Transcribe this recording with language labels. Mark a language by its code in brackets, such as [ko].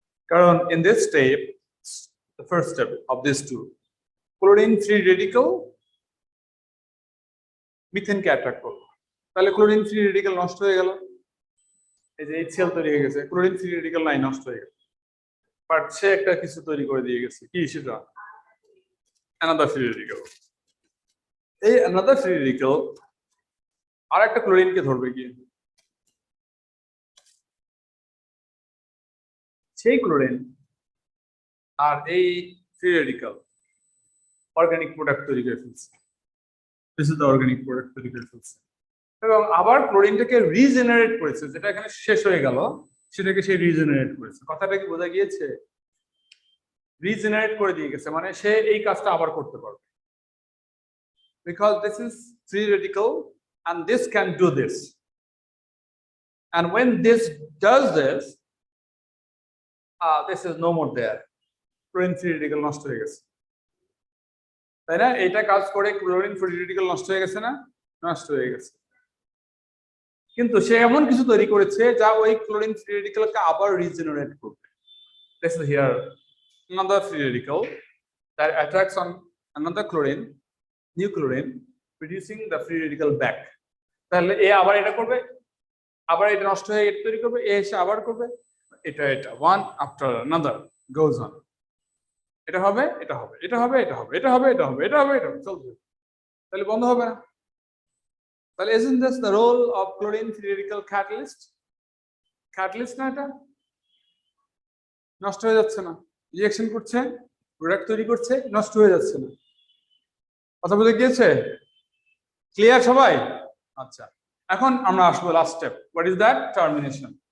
[bn] কারণ [en] in this step, the first step of these two, [bn] chlorine free radical মিথেনকে attract করলো, তাহলে chlorine free radical নষ্ট হয়ে গেল। এই যে HCl তৈরি হয়ে গেছে, ক্লোরিন ফ্রি রেডিক্যাল নাই, নষ্ট হয়ে গেল। বাট সে একটা কিছু তৈরি করে দিয়ে গেছে, কি সেটা? Another free radical. এই অ্যানাদার ফ্রি রেডিক্যাল আর একটা ক্লোরিনকে ধরবে গিয়ে, সেই ক্লোরিন আর এই ফ্রি রেডিক্যাল অর্গানিক প্রোডাক্ট তৈরি করে ফেলছে। [en] this is the organic product [bn] তৈরি করে ফেলছে, এবং আবার ক্লোরিনটাকে রিজেনারেট করেছে, যেটা এখানে শেষ হয়ে গেল সেটাকে সে রিজেনারেট করেছে। কথাটা কি বোঝা গিয়েছে? রিজেনারেট করে দিয়ে গেছে, মানে সে এই কাজটা আবার করতে পারবে, [en] because this is free radical and this can do this, and when this does this, this is no more there. [bn] Chlorine free radical নষ্ট হয়ে গেছে, তাই না? এটা কাজ করে ক্লোরিন ফ্রি রেডিক্যাল নষ্ট হয়ে গেছে না? নষ্ট হয়ে গেছে। কিন্তু সে এমন কিছু তৈরি করেছে যা ওই ক্লোরিন ফ্রি রেডিক্যালকে আবার রিজেনারেট করবে। [en] This is here another free radical that attracts on another chlorine, new chlorine, producing the free radical back. [bn] তাহলে এ আবার এটা করবে, আবার এটা নষ্ট হয়ে এটা তৈরি করবে, এ এসে আবার করবে, এটা [en] one after another goes on. [bn] এটা হবে, এটা হবে, এটা হবে, এটা হবে, এটা হবে, এটা হবে, এটা হবে, এটা হবে, চলবে, তাহলে বন্ধ হবে না। [en] তাহলে isn't this the role of chlorine free radical catalyst? [bn] Catalyst না এটা? নষ্ট হয়ে যাচ্ছে না, রিঅ্যাকশন করছে, প্রোডাক্ট তৈরি করছে, নষ্ট হয়ে যাচ্ছে না। কথা বুঝে গিয়েছে? ক্লিয়ার সবাই? আচ্ছা, এখন আমরা আসবো last step. [en] What is that? [bn] Termination.